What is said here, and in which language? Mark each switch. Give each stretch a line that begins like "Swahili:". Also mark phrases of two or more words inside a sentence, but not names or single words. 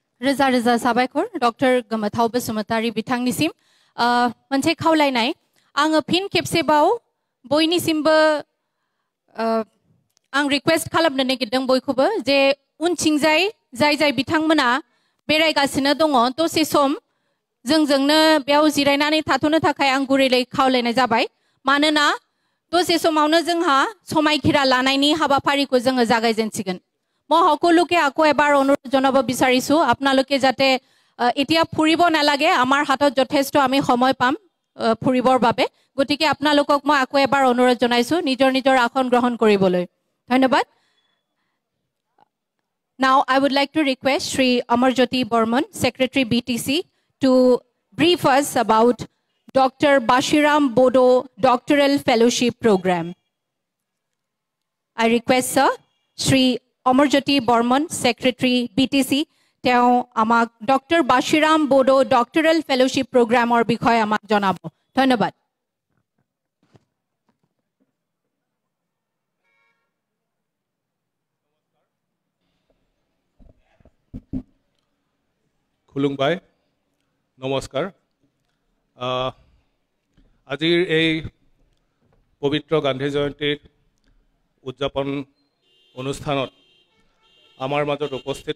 Bodo: रोजा रोजा साबायखर डक्टर गोमोथाव बसुमतारी बिथांनिसिम मोनसे खावलायनाय आङो फिन खेबसेबाव बयनिसिमबो आं रिक्वेस्ट खालामनो नागिरदों बयखौबो जे उनथिंजाय जाय जाय बिथांमोना बेरायगासिनो दङ दसे सम जोंजोंनो बेयाव जिरायनानै थाथ'नो थाखाय आं गुरैयै खावलायनाय जाबाय मानोना दसे समावनो जोंहा समायखिरा लानायनि हाबाफारिखौ जोङो जागायजेनसिगोन
Assamese: মই সকলোকে আকৌ এবাৰ অনুৰোধ জনাব বিচাৰিছো আপোনালোকে যাতে এতিয়া ফুৰিব নালাগে আমাৰ হাতত যথেষ্ট আমি সময় পাম ফুৰিবৰ বাবে গতিকে আপোনালোকক মই আকৌ এবাৰ অনুৰোধ জনাইছো নিজৰ নিজৰ আসন গ্ৰহণ কৰিবলৈ ধন্যবাদ
English: Now I would like to request Shri Amarjyoti Burman, Secretary BTC, to brief us about Dr. Bashiram Bodo Doctoral Fellowship Program. I request Sir, Shri Amarjyoti Burman, Secretary BTC,
Assamese: তেওঁ আমাক
English: Dr.
Assamese: Bashiram Bodo Doctoral Fellowship Program or বিষয়ে আমাক জনাব ধন্যবাদ খুলুংবাই নমস্কাৰ আজিৰ এই পবিত্ৰ গান্ধী জয়ন্তীৰ উদযাপন অনুষ্ঠানত আমাৰ মাজত উপস্থিত